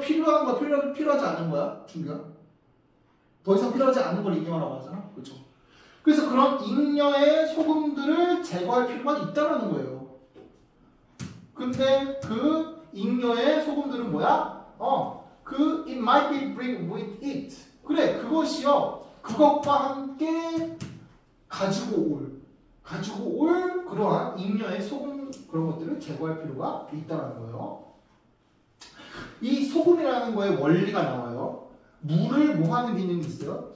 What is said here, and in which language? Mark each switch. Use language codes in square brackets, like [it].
[ko] 필요한 거 필요하지 않은 거야. 준비가. 더 이상 필요하지 않은 걸 잉여라고 하잖아. 그렇죠. 그래서 그런 잉여의 소금들을 제거할 필요가 있다는 거예요. 근데 그 잉여의 소금들은 뭐야? [en] it might be bring with it. [ko] 그래, 그것이요. 그것과 함께 가지고 올 그러한 잉여의 소금 그런 것들을 제거할 필요가 있다는 거예요. 이 소금이라는 거에 원리가 나와요. 물을 뭐 하는 기능이 있어요?